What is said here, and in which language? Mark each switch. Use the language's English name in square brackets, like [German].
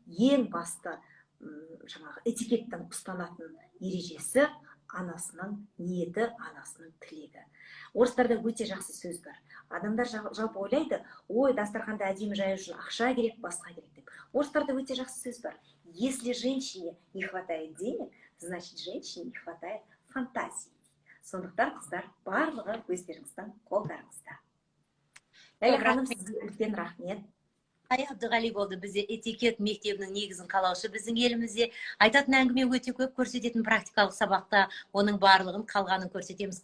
[Kazakh] Ең басты жаңағы этикеттің ұстанатын ережесі анасының ниеті, анасының тілегі. Орыстарда өте жақсы сөз бар. Адамдар жалпы ойлайды, ой, дастарханды әдемі жаю үшін ақша керек, басқа керек деп. Орыстарда өте жақсы сөз бар. [Russian] Если женщине не хватает денег, значит, женщине не хватает фантазии. [Kazakh] Сондықтан қыздар барлығы өздеріңіздің қолдарыңызда. Ләйлә ханым, сізге үлкен рахмет. Сая Абдығали болды. Бізде этикет мектебінің негізін қалаушы біздің елімізде. Айтатын әңгіме өте көп, көрсететін практикалық сабақта оның барлығын қалғанын көрсетеміз.